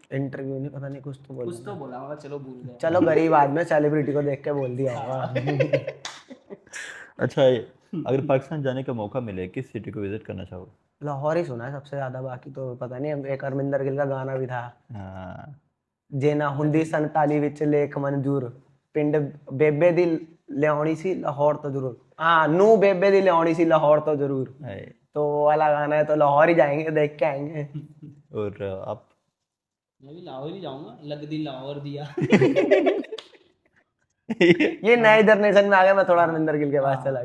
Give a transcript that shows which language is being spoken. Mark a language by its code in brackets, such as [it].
[hi] Interview नहीं, पता नहीं कुछ तो बोला कुछ तो था। बोला होगा, चलो भूल गए। चलो गरीब आदमी सेलिब्रिटी को देख के बोल दिया होगा। हाँ। अच्छा, अगर पाकिस्तान जाने का मौका मिले, किस सिटी को विजिट करना चाहोगे? लाहौर ही सुना है सबसे ज्यादा, बाकी तो पता नहीं। एक अरविंदर गिल का गाना भी था, हाँ। [pa] ਜੇ ਨਾ ਹੁੰਦੀ 47 ਵਿੱਚ ਲੇਖ ਮਨਜ਼ੂਰ, ਪਿੰਡ ਬੇਬੇ ਦੀ ਲਿਆਉਣੀ ਸੀ ਲਾਹੌਰ ਤੋਂ ਜ਼ਰੂਰ। हाँ नू बेबे दी लियानी सी लाहौर तो जरूर। [hi] है। तो वो वाला गाना है, तो लाहौर ही जाएंगे, देख के आएंगे। और आप? मैं भी लाहौर ही जाऊंगा, [pa] लग दी लाहौर दिया। [hi] ये नए जनरेशन में आ गया, मैं थोड़ा हाँ अरविंदर गिल के पास चला